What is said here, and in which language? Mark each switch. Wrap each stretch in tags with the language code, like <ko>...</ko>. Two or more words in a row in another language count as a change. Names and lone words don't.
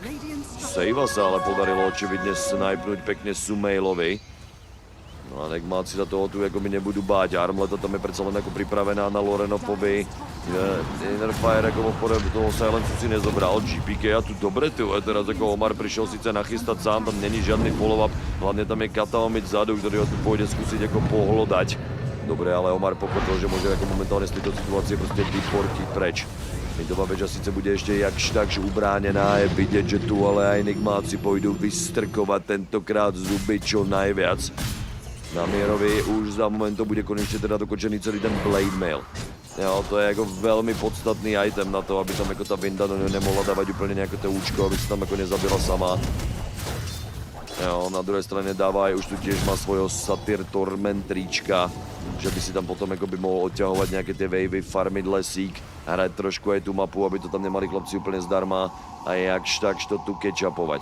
<sk>Sejva sa ale podarilo očividne snajpnúť pekne Sumailovi. No a Nigmáci sa toho tu akoby nebudú báť. Armleta tam je predsa len ako pripravená na Lorenovovi. Innerfire ako v toho Silencu si nezobral. GPK a tu dobre tu. A teraz ako Omar prišiel síce nachystať sám, tam není žiadny follow-up. Hlavne tam je Kataomič vzadu, ktorý ho tu pôjde skúsiť ako pohlodať. Dobre, ale Omar pochopil, že môže ako momentálne z tejto situácie proste vyportiť preč. Midová väža síce bude ešte jakž takž ubránená, je vidieť, že tu ale aj Enigmáci pôjdu vystrkovať tentokrát zuby čo najviac. Na Mierovi už za moment to bude konečne teda dokončený celý ten Blade Mail.</sk> <cs>Jo, to je jako velmi podstatný item na to, aby tam jako ta Vinda nemohla dávat úplně nějaké to účko, aby se tam jako nezabila sama. Jo, na druhé straně dává už tu tiež má svojho Satyr Tormentríčka, že by si tam potom jako by mohl odťahovat nějaké ty wavy, farmit lesík, hrát trošku aj tu mapu, aby to tam nemali chlapci úplně zdarma a jakž takž to tu catchupovat.</cs>